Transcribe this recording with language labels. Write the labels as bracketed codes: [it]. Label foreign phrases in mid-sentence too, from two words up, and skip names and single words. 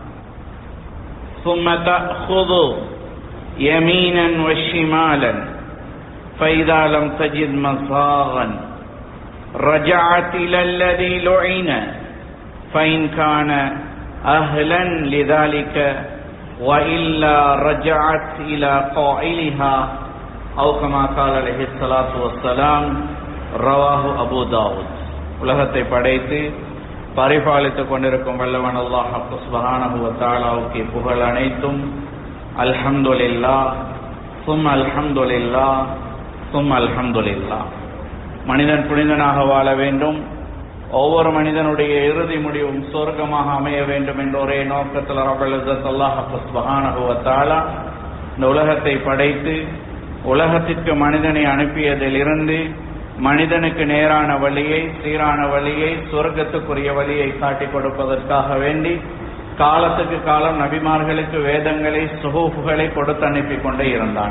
[ar] ثم تأخذ يمينا وشمالا فإذا لم تجد مصاغا رجعت إلى الذي لعن فإن كان أهلا لذلك وإلا رجعت إلى قائلها أو كما قال عليه الصلاة والسلام رواه أبو داود. [ta] உலகத்தை படைத்து பரிபாலித்துக் கொண்டிருக்கும் வல்லவன் அல்லாஹ் [ar] سبحانه وتعالى [ta] புகழ் அனைத்தும். [ar] الحمد لله ثم الحمد لله ثم الحمد لله. [ta] மனிதன் புனிதனாக வாழ வேண்டும், ஒவ்வொரு மனிதனுடைய இறுதி முடிவும் சொர்க்கமாக அமைய வேண்டும் என்ற ஒரே நோக்கத்தில் [ar] رب العزة الله سبحانه وتعالى [ta] இந்த உலகத்தை படைத்து உலகத்திற்கு மனிதனை அனுப்பியதிலிருந்து மனிதனுக்கு நேரான வழியை, சீரான வழியை, சொர்க்கத்துக்குரிய வழியை காட்டிக் கொடுப்பதற்காக வேண்டி காலத்துக்கு காலம் நபிமார்களுக்கு வேதங்களை, சுஹூஃப்களை கொடுத்து அனுப்பி கொண்டே இருந்தான்.